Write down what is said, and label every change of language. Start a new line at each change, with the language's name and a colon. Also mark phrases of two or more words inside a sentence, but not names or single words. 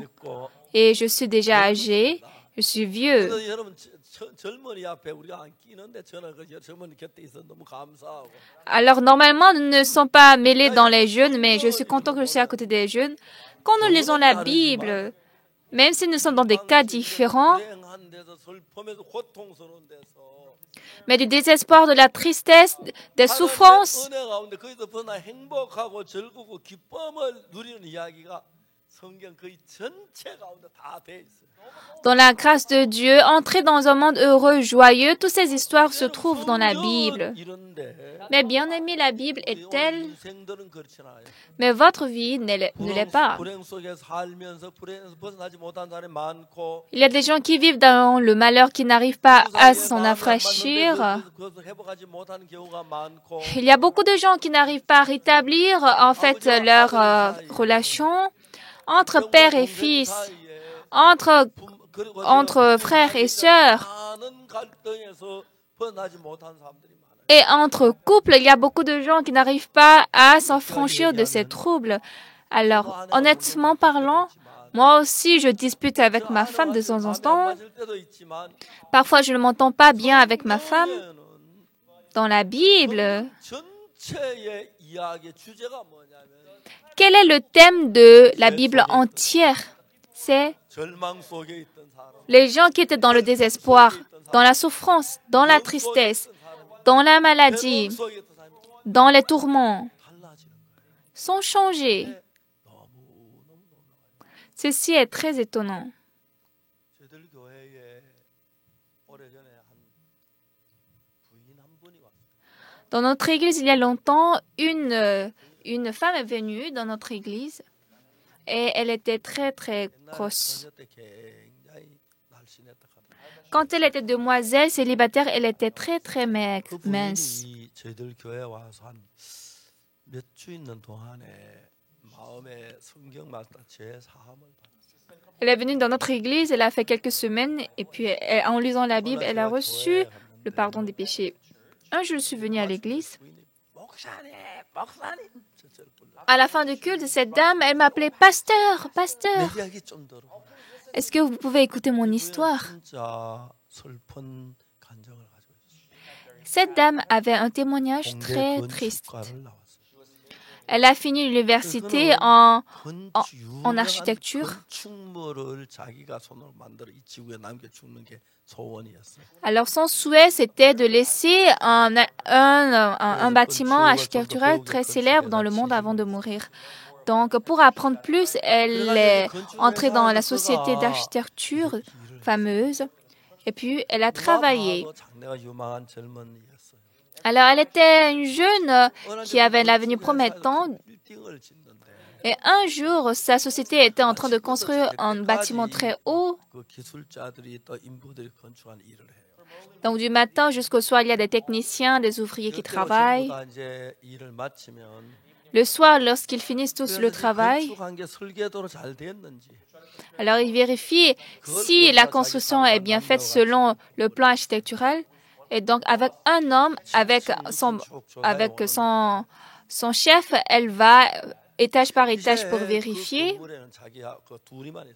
French: Et je suis déjà âgé, je suis vieux. Alors, normalement, nous ne sommes pas mêlés dans les jeunes, mais je suis content que je sois à côté des jeunes. Quand nous lisons la Bible, Même si nous sommes dans des cas différents,
Korean: 불행한 데서 슬픔에서 고통스러운 데서
French: mais du désespoir, de la tristesse, des souffrances,
Korean: 하나님의 은혜 가운데 거기서 벗어나 행복하고 즐겁고 기쁨을 누리는 이야기가 성경 거의 전체 가운데 다 돼 있어요.
French: dans la grâce de Dieu, entrer dans un monde heureux, joyeux, toutes ces histoires se trouvent dans la Bible.
Korean: 이런데
French: Mais bien aimé, la Bible est telle,
Korean: 인생들은 그렇지 않아요.
French: mais votre vie ne l'est pas.
Korean: 불행 속에 살면서 불행에서 벗어나지 못한 사람이 많고
French: Il y a des gens qui vivent dans le malheur, qui n'arrivent pas à s'en affranchir.
Korean: 그것을 회복하지 못하는 경우가 많고
French: Il y a beaucoup de gens qui n'arrivent pas à rétablir en fait leur relation entre père et fils, entre frères et sœurs.
Korean: 많은 갈등에서 벗어나지 못한 사람들이 많아요.
French: Et entre couples, il y a beaucoup de gens qui n'arrivent pas à s'affranchir de ces troubles. Alors, honnêtement parlant, moi aussi, je dispute avec ma femme de temps en temps. Parfois, je ne m'entends pas bien avec ma femme. Dans la Bible,
Korean: 전체의 이야기의 주제가 뭐냐면
French: quel est le thème de la Bible entière? C'est
Korean: 절망 속에 있던 사람,
French: les gens qui étaient dans le désespoir, dans la souffrance, dans la tristesse, dans la maladie,
Korean: 속에 있던 사람이
French: dans les tourments,
Korean: 달라지는 거예요.
French: sont changés.
Korean: 너무
French: Ceci est très étonnant.
Korean: 저희들 교회에 오래전에 한 부인 한 분이 왔어요.
French: Dans notre église, il y a longtemps, une femme est venue dans notre église et elle était très, très grosse.
Korean: 저녁 때 굉장히 날씬했다 하더라고요.
French: Quand elle était demoiselle célibataire, elle était très, très maigre,
Korean: 그
French: mince.
Korean: 부인이 저희들 교회에 와서 한 몇 주 있는 동안에 마음에 성경 말씀 제 사함을 받았어요.
French: Elle est venue dans notre église, elle a fait quelques semaines et puis en lisant la Bible, elle a reçu le pardon des péchés. Un jour, je suis venue à l'église.
Korean: 부인이 목사님, 목사님 저를 불러.
French: À la fin du culte, cette dame, elle m'appelait pasteur, pasteur.
Korean: 내 이야기 좀 들어.
French: Est-ce que vous pouvez écouter mon histoire?
Korean: 진짜 슬픈 감정을 가지고 있어요.
French: Cette dame avait un témoignage
Korean: 공대
French: très triste.
Korean: 건축과를 나왔어요.
French: Elle a fini l'université en
Korean: 유명한
French: architecture.
Korean: 건축물을 자기가 손으로 만들어 이 지구에 남겨주는 게 소원이었어요.
French: Alors son souhait, c'était de laisser un bâtiment architectural très célèbre dans le monde avant de mourir. Donc, pour apprendre plus, elle est entrée dans la société d'architecture fameuse et puis elle a travaillé.
Korean: 장래가 유망한 젊은이였어요.
French: Alors, elle était une jeune qui avait un avenir promettant
Korean: 빌딩을 짓는데
French: et un jour, sa société était en train de construire un bâtiment très haut.
Korean: 그 기술자들이 또 인부들이 건축하는 일을 해요.
French: Donc, du matin jusqu'au soir, il y a des techniciens, des ouvriers qui travaillent.
Korean: 전부 다 이제 일을 마치면
French: Le soir, lorsqu'ils finissent tous le travail,
Korean: 건축한 게 설계도로 잘 됐는지
French: alors ils vérifient si la construction est bien faite selon le plan architectural. Et donc, avec un homme, avec son chef, elle va étage par étage pour vérifier.
Korean: 건물에는 자기가 그 둘이만 있어요.